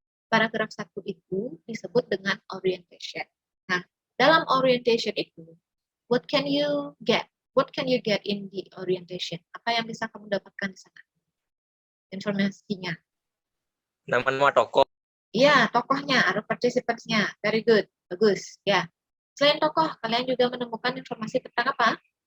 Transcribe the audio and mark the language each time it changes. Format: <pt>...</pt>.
<id>Paragraf 1 itu disebut dengan orientation. Nah, dalam orientation itu,</id> <en>what can you get? What can you get in the orientation?</en> <id>Apa yang bisa kamu dapatkan di sana? Informasinya. Nama-nama tokoh. Iya, tokohnya, ada participants-nya.</id> <en>Very good,</en> <id>bagus. Ya. Selain tokoh, kalian juga menemukan informasi tentang apa?</id>